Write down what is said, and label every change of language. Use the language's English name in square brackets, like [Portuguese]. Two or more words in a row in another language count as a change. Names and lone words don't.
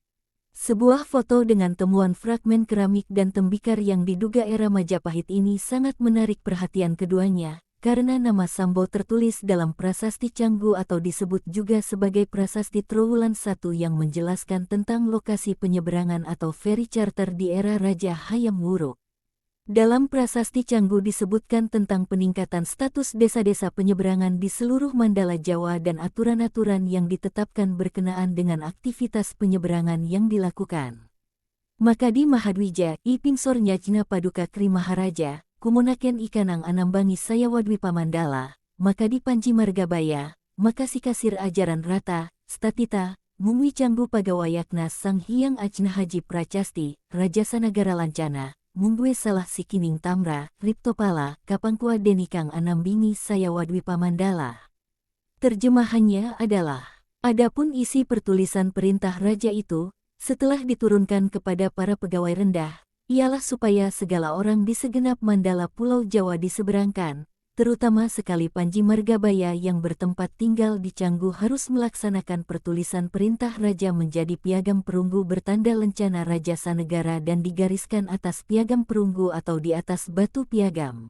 [Indonesian] Sebuah foto dengan temuan fragmen keramik dan tembikar yang diduga era Majapahit ini sangat menarik perhatian keduanya, karena nama Sambo tertulis dalam Prasasti Canggu atau disebut juga sebagai Prasasti Trowulan I yang menjelaskan tentang lokasi penyeberangan atau [English] ferry charter [Indonesian] di era Raja Hayam Wuruk. Dalam Prasasti Canggu disebutkan tentang peningkatan status desa-desa penyeberangan di seluruh Mandala Jawa dan aturan-aturan yang ditetapkan berkenaan dengan aktivitas penyeberangan yang dilakukan. [Kawi] Makadi Mahadwija, Ipingsor Nyajna Paduka Kri Maharaja, Kumonaken Ikanang Anambangi Sayawadwi Pamandala, Makadi Panji Margabaya, Makasi Kasir Ajaran Rata, Statita, Mumwi Canggu Pagawayakna Sang Hyang Ajna Haji Pracasti, Raja Sanagara Lancana, Munggue Salah Sikining Tamra, Riptopala, Kapangkua Denikang Anambingi Sayawadwi Pamandala. [Indonesian] Terjemahannya adalah, adapun isi pertulisan perintah raja itu, setelah diturunkan kepada para pegawai rendah, ialah supaya segala orang di segenap Mandala Pulau Jawa diseberangkan, terutama sekali Panji Margabaya yang bertempat tinggal di Canggu harus melaksanakan pertulisan perintah raja menjadi piagam perunggu bertanda lencana Raja Sanegara dan digariskan atas piagam perunggu atau di atas batu piagam.